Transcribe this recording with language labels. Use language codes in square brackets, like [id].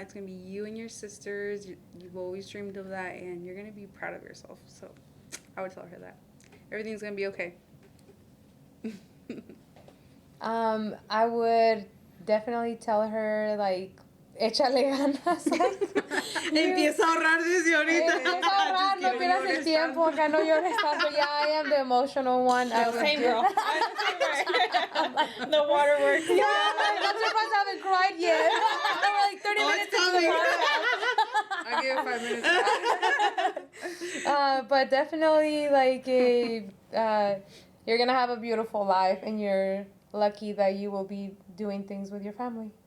[en] It's gonna be you and your sisters. You've always dreamed of that, and you're gonna be proud of yourself. So I would tell her that. Everything's gonna be okay. I would definitely tell her, like, [es] échale ganas. Empieza a ahorrar desde ahorita. Empieza a ahorrar, no pierdas el tiempo, acá no llores tanto. [en] Yeah, I am the emotional one. Same girl. The waterworks. Yeah, I'm surprised I haven't cried yet. I'm like 30 minutes into the podcast. I'll give it 5 minutes. But definitely, like, you're gonna have a beautiful life, and you're lucky that you will be doing things with your family.